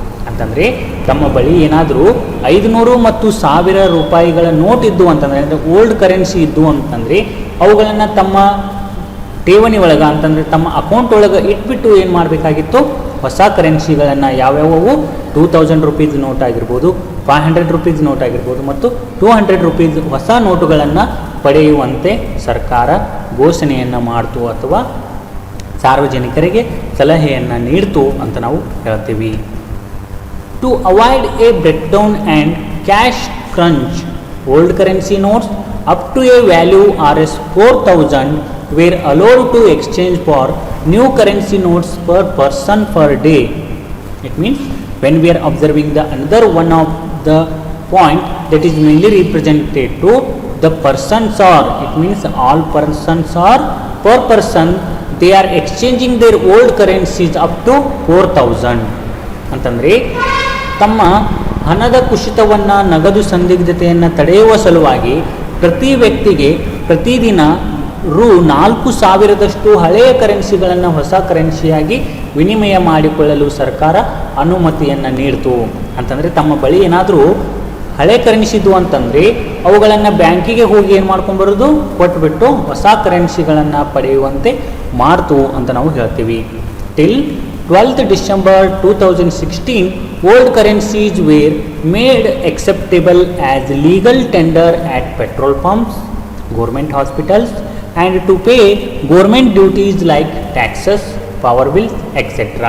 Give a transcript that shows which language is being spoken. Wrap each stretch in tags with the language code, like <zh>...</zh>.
<kn>ಅಂತಂದರೆ ತಮ್ಮ ಬಳಿ ಏನಾದರೂ 500 ಮತ್ತು 1000 ರೂಪಾಯಿಗಳ ನೋಟ್ ಇದ್ದು ಅಂತಂದರೆ, ಅಂದರೆ ಓಲ್ಡ್ ಕರೆನ್ಸಿ ಇದ್ದು ಅಂತಂದರೆ ಅವುಗಳನ್ನು ತಮ್ಮ ಠೇವಣಿ ಒಳಗೆ, ಅಂತಂದರೆ ತಮ್ಮ ಅಕೌಂಟ್ ಒಳಗೆ ಇಟ್ಬಿಟ್ಟು ಏನು ಮಾಡಬೇಕಾಗಿತ್ತು, ಹೊಸ ಕರೆನ್ಸಿಗಳನ್ನು ಯಾವ್ಯಾವವು 2000 ರುಪೀಸ್ ನೋಟ್ ಆಗಿರ್ಬೋದು, 500 ರುಪೀಸ್ ನೋಟ್ ಆಗಿರ್ಬೋದು ಮತ್ತು 200 ರುಪೀಸ್ ಹೊಸ ನೋಟುಗಳನ್ನು ಪಡೆಯುವಂತೆ ಸರ್ಕಾರ ಘೋಷಣೆಯನ್ನು ಮಾಡ್ತು ಅಥವಾ ಸಾರ್ವಜನಿಕರಿಗೆ ಸಲಹೆಯನ್ನು ನೀಡ್ತು ಅಂತ ನಾವು ಹೇಳ್ತೀವಿ.</kn> <en>To avoid a breakdown and cash crunch, old currency notes up to a value Rs 4000 were allowed to exchange for new currency notes per person per day. It means when we are observing the another one of the point that is mainly represented to the persons are, it means all persons are per person they are exchanging their old currencies up to 4000</en> <kn>ಅಂತಂದರೆ ತಮ್ಮ ಹಣದ ಕುಸಿತವನ್ನು, ನಗದು ಸಂದಿಗ್ಧತೆಯನ್ನು ತಡೆಯುವ ಸಲುವಾಗಿ ಪ್ರತಿ ವ್ಯಕ್ತಿಗೆ ಪ್ರತಿದಿನ ರೂ. 4,000ದಷ್ಟು ಹಳೆಯ ಕರೆನ್ಸಿಗಳನ್ನು ಹೊಸ ಕರೆನ್ಸಿಯಾಗಿ ವಿನಿಮಯ ಮಾಡಿಕೊಳ್ಳಲು ಸರ್ಕಾರ ಅನುಮತಿಯನ್ನು ನೀಡಿತು. ಅಂತಂದರೆ ತಮ್ಮ ಬಳಿ ಏನಾದರೂ ಹಳೆ ಕರೆನ್ಸಿದು ಅಂತಂದರೆ ಅವುಗಳನ್ನು ಬ್ಯಾಂಕಿಗೆ ಹೋಗಿ ಏನು ಮಾಡ್ಕೊಂಬರೋದು, ಕೊಟ್ಬಿಟ್ಟು ಹೊಸ ಕರೆನ್ಸಿಗಳನ್ನು ಪಡೆಯುವಂತೆ ಮಾಡ್ತು ಅಂತ ನಾವು ಹೇಳ್ತೀವಿ.</kn> <en>Till 12th December 2016, old currencies were made acceptable as legal tender at petrol pumps, government hospitals, and to pay government duties like taxes, power bills, etc.</en>